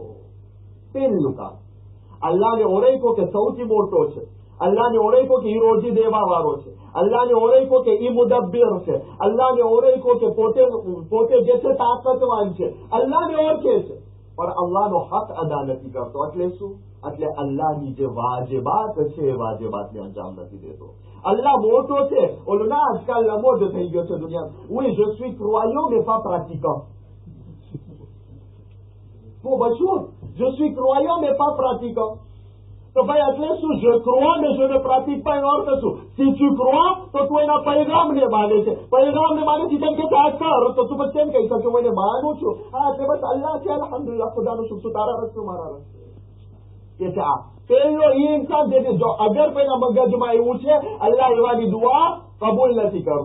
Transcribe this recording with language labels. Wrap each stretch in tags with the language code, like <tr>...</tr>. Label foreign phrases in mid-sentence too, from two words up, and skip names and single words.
<gu>પહેલું કામ અલ્લાહને ઓળખ્યો કે સૌથી મોટો છે, અલ્લાહને ઓળખ્યો કે ઈ રોજી દેવા વાળો છે, અલ્લાહને ઓળખ્યો કે ઈ મુદબ્બિર છે, અલ્લાહને ઓળખ્યો કે પોતે જે છે તાકતવાન છે, અલ્લાહને ઓળખે છે પણ અલ્લાહનો હક અદા નથી કરતો. એટલે શું? એટલે અલ્લાહની જે વાજિબાત છે એ વાજિબાતને અંજામ નથી દેતો. અલ્લાહ મોટો છે. ઓલું ના આજકાલ લમોડ થઈ ગયો છે દુનિયા.</gu> <fr>Oui, je suis croyant mais pas pratiquant.</fr> <hi>वो मशहूर,</hi> <fr>je suis croyant mais pas pratiquant.</fr> <gu>તો ભાઈ એટલે શું?</gu> <fr>je crois mais je ne pratique pas.</fr> <gu>એનો અર્થ શું?</gu> <fr>si tu crois</fr> <gu>તો તું એના પૈગામને માને છે, પૈગામને માને છે તેમ કે આ કર, તો તું પછી કેમ કહી શકે હું એને માનું છું? હા, એટલે બસ અલ્લાહ છે, અલ્હમ્દુલિલ્લાહ, ખુદાનું શુક્ર, તારા રસ્તો મારા રસ્તો. કે છે આ પેલો એ ઇન્સાન જે જો અગર પેલા મગજમાં એવું છે અલ્લાહ એવાની દુઆ કબૂલ નથી કરતો.</gu>